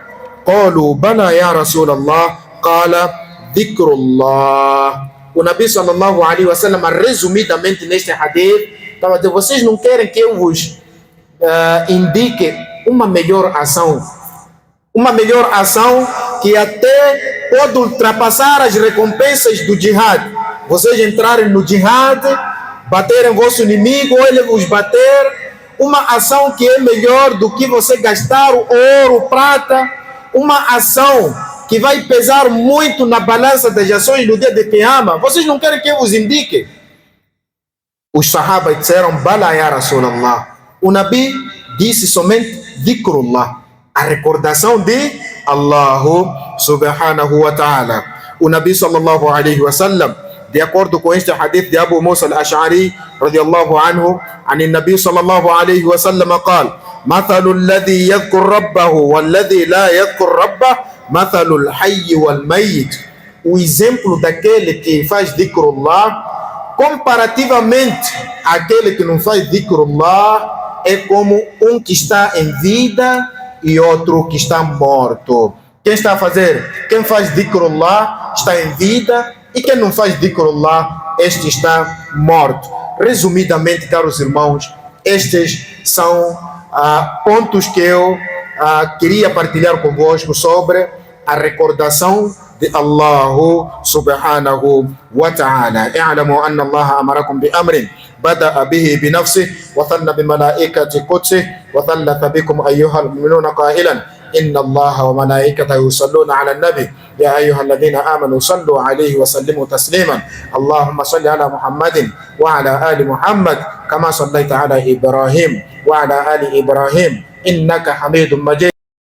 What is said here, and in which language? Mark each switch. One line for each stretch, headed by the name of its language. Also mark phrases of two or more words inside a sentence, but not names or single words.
Arabic: قالوا بلى يا رسول الله قال ذكر الله. O النبي صلى الله عليه وسلم,
Portuguese: resumidamente neste hadith, estava dizendo: vocês não querem que eu vos indique uma melhor ação que até pode ultrapassar as recompensas do jihad. Vocês entrarem no jihad, baterem vosso inimigo, ou ele vos bater. Uma ação que é melhor do que você gastar ouro, prata. Uma ação que vai pesar muito na balança das ações no dia de Qiyamah. Vocês não querem que eu vos indique? Os sahabas disseram:
Arabic: بلى يا رسول الله.
Portuguese: O Nabi disse somente dhikrullah, a recordação de Allah
Arabic: سبحانه وتعالى. O النبي صلى الله عليه وسلم,
Portuguese: de acordo com este hadith de Abu Musa al-Ash'ari
Arabic: رضي الله عنه, عن النبي صلى الله عليه وسلم قال: مثل الذي يذكر ربه والذي لا يذكر ربه مثل الحي والميت.
Portuguese: O exemplo daquele que faz dhikrullah comparativamente àquele que não faz dhikrullah é como um que está em vida e outro que está morto. Quem faz dhikrullah está em vida, e quem não faz dhikrullah, este está morto. Resumidamente, caros irmãos, estes são pontos que eu queria partilhar convosco sobre a recordação de Allah
Arabic: سبحانه وتعالى. اعلموا أن الله أمركم بأمر بدأ فيه بنفسه وثنى بملائكة قدسه وثلث بكم أيها المؤمنون قائلا إن الله وملائكته يصلون على النبي يا أيها الذين آمنوا صلوا عليه وسلموا تسليما. اللهم صل على محمد وعلى آل محمد كما صليت على إبراهيم وعلى آل إبراهيم إنك حميد مجيد.